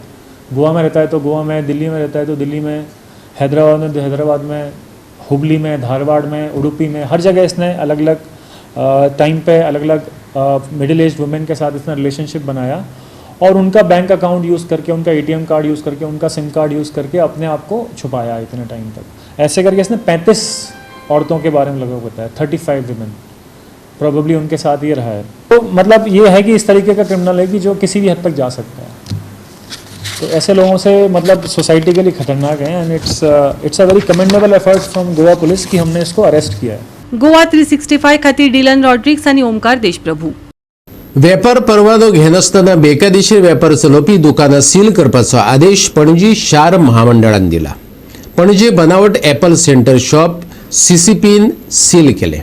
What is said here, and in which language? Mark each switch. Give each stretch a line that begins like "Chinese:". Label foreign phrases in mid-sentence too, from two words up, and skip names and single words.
Hindi: गोवा में रहता है तो गोवा में, दिल्ली में रहता है तो दिल्ली में, हैदराबाद में तो हैदराबाद में, हुबली में, धारवाड़ में, उडुपी में, हर जगह इसने अलग अलग टाइम पे अलग अलग
English: middle age women
Hindi: के साथ इसने रिलेशनशिप बनाया और उनका
English: bank account use
Hindi: करके, उनका
English: ATM card use
Hindi: करके, उनका
English: SIM card use
Hindi: करके अपने आप को छुपाया इतने टाइम तक। ऐसे करके इसने 35 औरतों के बारे में लगभग बताया, 35
English: women probably
Hindi: उनके साथ ये रहा है। तो मतलब ये है कि इस तरीके का क्रिमिनल है कि जो किसी भी हद तक जा सकता है। तो ऐसे लोगों से मतलब सोसाइटी के लिए खतरनाक है
English: and it's a very commendable effort from Goa police
Hindi: कि हमने इसको अरेस्ट किया है।
Konkani: गोवा 365 खातीर डिलन रॉड्रिक्स आणि ओमकार देशप्रभू। वेपार परवानो घेनासतना बेकायदेशीर वेपार चलोवपी दुकानां सील करपाचो आदेश पणजी शार महामंडळान दिला। पणजी बनावट एपल सेंटर शॉप CCPन सील केले।